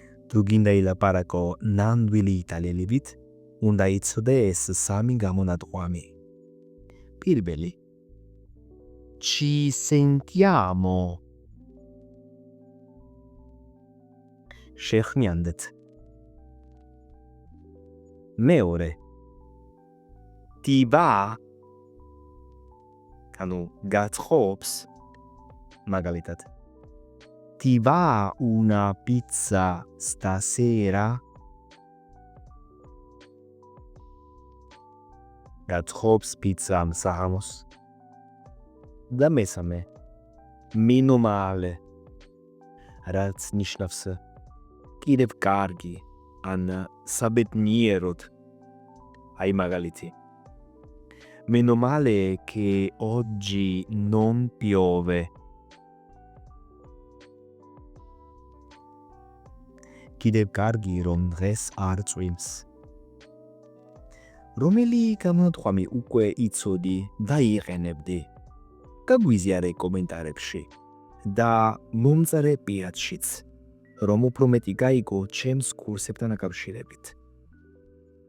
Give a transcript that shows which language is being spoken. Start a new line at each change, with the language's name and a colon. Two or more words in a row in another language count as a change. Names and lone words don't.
Georgian: თუ გინდა ილაპარაკო ნამდვილი იტალიელებით, უნდა იცოდე ეს 3 გამონათქვამი. პირველი.
Italian: Ci sentiamo.
Georgian: შეხვდით. მეორე.
Italian: Ti va?
Georgian: ანუ გათხოვს. მაგალითად.
Italian: Ti va una pizza stasera?
Georgian: გათხოვს პიცა ამ საღამოს. და მესამე.
Italian: Meno male.
Georgian: რაც ნიშნავს კიდევ კარგი ან საბედნიეროდ. აი მაგალითი.
Italian: Meno male che oggi non piove.
Georgian: კიდევ კარგი რომ დღეს არ წვიმს. რომელი გამონათქვამი უკვე იცოდი და იყენებდი? გაგვიზიარე კომენტარებში და მომწერე პიატშიც, რომ უფრო მეტი გაიგო ჩემს კურსებთან დაკავშირებით.